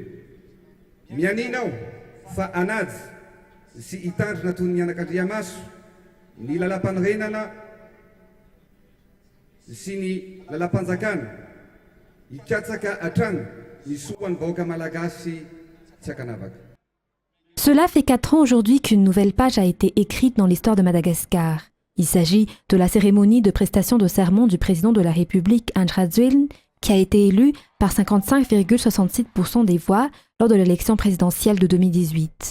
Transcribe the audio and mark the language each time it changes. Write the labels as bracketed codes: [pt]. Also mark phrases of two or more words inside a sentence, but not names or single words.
[mg] Mianina aho fa anajy sy hitandrina toy ny anak'Andriamaso ny lalam-panorenana sy ny lalam-panjakana hikatsaka hatrany ny soan'ny vahoaka malagasy tsy hakanavaka. [fr] Cela fait 4 ans aujourd'hui qu'une nouvelle page a été écrite dans l'histoire de Madagascar. Il s'agit de la cérémonie de prestation de serment du président de la République, André Rajoelina, qui a été élu par 55,66% des voix lors de l'élection présidentielle de 2018.